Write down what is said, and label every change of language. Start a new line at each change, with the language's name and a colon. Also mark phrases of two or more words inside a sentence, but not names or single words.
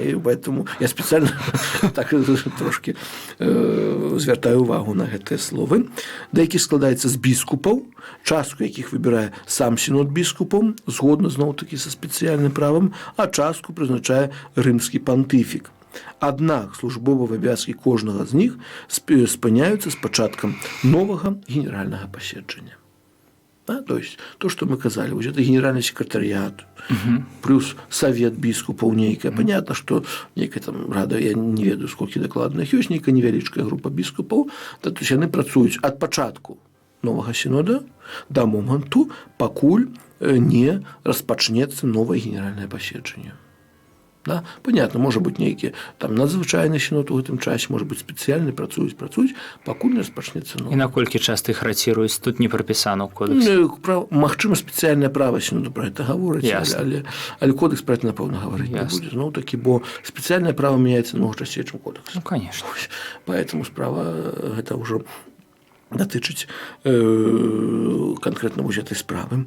Belarusian: Поэтому я спецыяльна так трошки звяртаю увагу на гэтыя словы, да якіх складаецца з біскупаў, частку якіх выбірае сам сінод біскупаў, згодна зноў-такі са спецыяльным правам, а частку прызначае рымскі пантыфік. Аднак службовыя абавязкі кожнага з них спыняюцца з пачаткам новага генеральнага паседжання. Да?
Russian: То есть то, что мы казали, вот это генеральный секретариат, плюс совет
Belarusian: біскупаў нейкая.
Russian: Понятно, что
Belarusian: нейкая там рада, я не ведаю,
Russian: сколько докладно их есть,
Belarusian: нейкая невялічкая група біскупаў, да,
Russian: то есть
Belarusian: яны працуюць ад пачатку новага сінода да моманту, пакуль не распачнецца новае генеральнае паседжанне. Да?
Russian: Понятно, может быть,
Belarusian: нейкі там надзвычайны сінод у гэтым часе,
Russian: может быть,
Belarusian: спецыяльны працуюць, пакуль не распачнецца новы. І наколькі часта іх рацыруюць, тут не прапісана ў кодексе? Магчыма, спецыяльнае права сіноду пра гэта гаворыць, але кодекс пра гэта, напэўна, гаварыць не будзе. Зноў такі, бо спецыяльнае права мяняецца намного часцей, чым кодекс.
Russian: Ну, конечно.
Belarusian: Поэтому справа гэта ўжо датычыць канкрэтна вось гэтай справы.